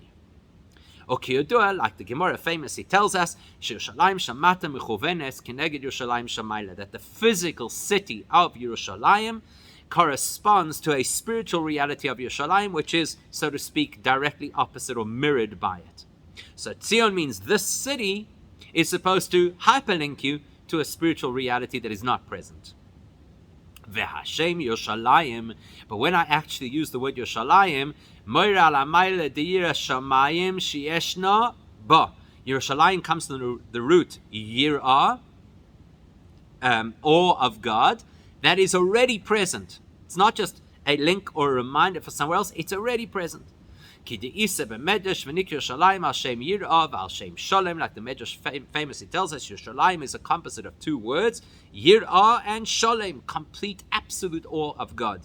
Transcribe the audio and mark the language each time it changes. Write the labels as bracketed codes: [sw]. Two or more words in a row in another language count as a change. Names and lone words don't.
[en] Like the Gemara famously tells us, that the physical city of Yerushalayim corresponds to a spiritual reality of Yerushalayim, which is, so to speak, directly opposite or mirrored by it. So Tzion means this city is supposed to hyperlink you to a spiritual reality that is not present. V'Hashem Yerushalayim, but when I actually use the word Yerushalayim, [he] Moira ala Maile de'ira shamayim she'eshna ba. [en] Yerushalayim comes from the root yirah, awe of God, that is already present. It's not just a link or a reminder for somewhere else, it's already present. Like the Medrash famously tells us, Yerushalayim is a composite of two words, Yirah and Sholem, complete, absolute awe of God.